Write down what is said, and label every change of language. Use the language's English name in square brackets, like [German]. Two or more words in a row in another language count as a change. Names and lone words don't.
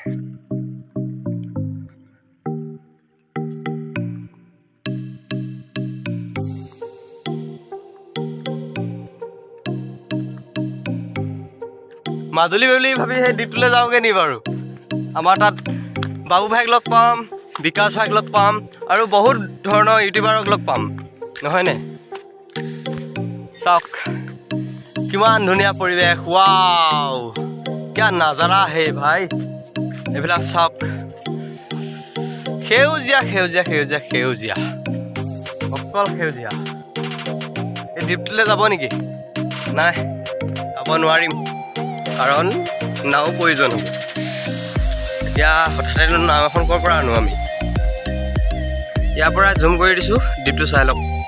[Assamese] মাজুলী বুলি ভাবি সেই দ্বীপটোলৈ যাওঁগে নি বাৰু আমাৰ তাত বাবু ভাইক লগ পাম বিকাশ ভাইক লগ পাম আৰু বহুত ধৰণৰ ইউটিউবাৰক লগ পাম নহয়নে চাওক কিমান ধুনীয়া পৰিৱেশ ৱাও [Hindi] क्या नजारा है भाई [Assamese] এইবিলাক চাওক সেউজীয়া সেউজীয়া সেউজীয়া সেউজীয়া অকল সেউজীয়া এই দ্বীপটোলৈ যাব নেকি নাই যাব নোৱাৰিম কাৰণ নাও প্ৰয়োজন হ'ব এতিয়া হঠাতে নাও এখন ক'ৰ পৰা আনো আমি ইয়াৰ পৰা জুম কৰি দিছোঁ দ্বীপটো চাই লওক